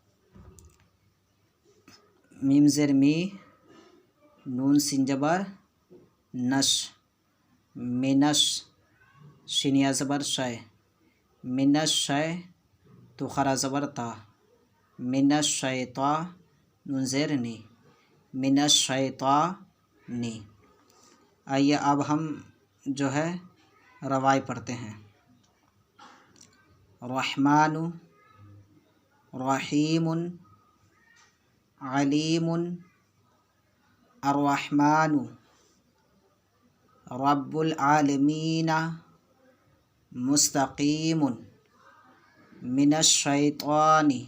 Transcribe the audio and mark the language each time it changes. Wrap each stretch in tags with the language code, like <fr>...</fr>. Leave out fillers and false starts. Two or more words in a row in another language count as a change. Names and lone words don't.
<ur>میم زیر می، نون سین جبر نش، منش شین یا زبر شے، منش شے تو خرا زبر تا، منش شیطا نون زیر نی، منش شیطانی۔ آئیے اب ہم روائی پڑھتے ہیں۔</ur> <ar>رحمان، رحیم، علیم، الرحمن، رب العالمین، مستقیم، من الشیطان۔</ar>